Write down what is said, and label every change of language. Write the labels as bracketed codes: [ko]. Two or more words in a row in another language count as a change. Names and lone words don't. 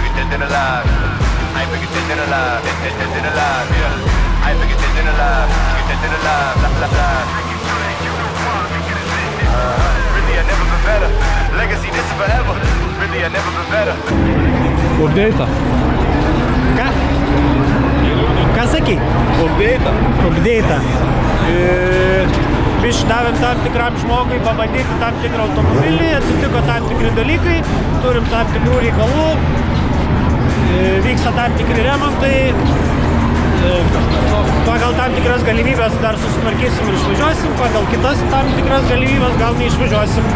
[en] than alive. I ain't bigger than alive. Than alive, yeah. I ain't bigger than alive. Bigger than alive. Really, I never been better. Legacy, this is forever. Really, I never been better. [lt] Update. Ką? Ką sakai? Update. Biškai davėm tam tikram žmogui pabandyti tam tikrą automobilį, atsitiko tam tikri dalykai, turim tam tikrų reikalų, vyksta tam tikri remontai, pagal tam tikras galimybės dar susitvarkysim ir išvažiuosim, pagal kitas tam tikras galimybės gal neišvažiuosim.